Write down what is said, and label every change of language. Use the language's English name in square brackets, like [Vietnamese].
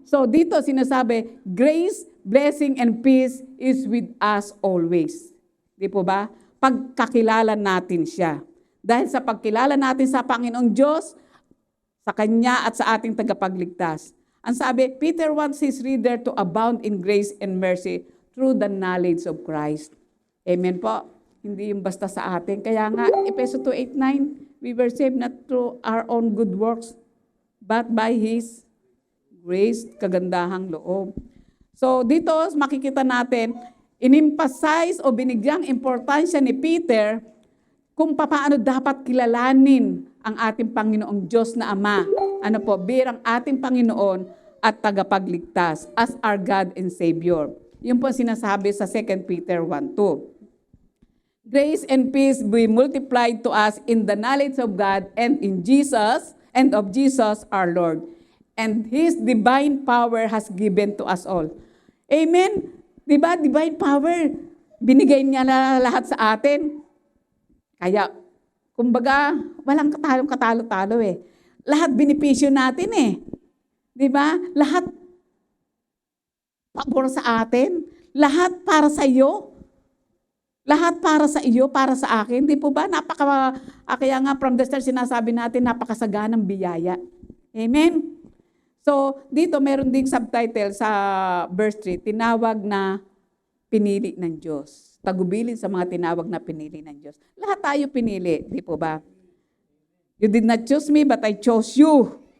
[English] So [Filipino] dito sinasabi, [English] grace, blessing, and peace is with us always. [Filipino] Di po ba? Pagkakilala natin siya. Dahil sa pagkilala natin sa Panginoong Diyos, sa Kanya at sa ating tagapagligtas. Ang sabi, [English] Peter wants his reader to abound in grace and mercy through the knowledge of Christ. Amen po. [Filipino] Hindi yung basta sa atin. Kaya nga, [English] Efeso 2:8-9, we were saved not through our own good works, but by His grace, [Filipino] kagandahang loob. So dito, makikita natin, in-emphasize o binigyang importansya ni Peter kung paano dapat kilalanin ang ating Panginoong Diyos na Ama. Bilang ating Panginoon at tagapagligtas [English] as our God and Savior. [Filipino] Yun po sinasabi sa 2 Peter 1:2. [English] Grace and peace be multiplied to us in the knowledge of God and in Jesus and of Jesus our Lord. And His divine power has given to us all. Amen? Diba? Divine power. [Filipino] Binigay niya na lahat sa atin. Kaya, kumbaga, walang katalo-talo eh. Lahat benepisyo natin eh. Di ba? Lahat pabor sa atin. Lahat para sa iyo. Lahat para sa iyo, para sa akin. Di po ba? Kaya nga [English] from the start [Filipino] sinasabi natin, napakasaganang biyaya. Amen? So, dito meron ding subtitle sa verse 3, tinawag na pinili ng Diyos. Tagubilin sa mga tinawag na pinili ng Diyos. Lahat tayo pinili, di po ba? [English] You did not choose me, but I chose you.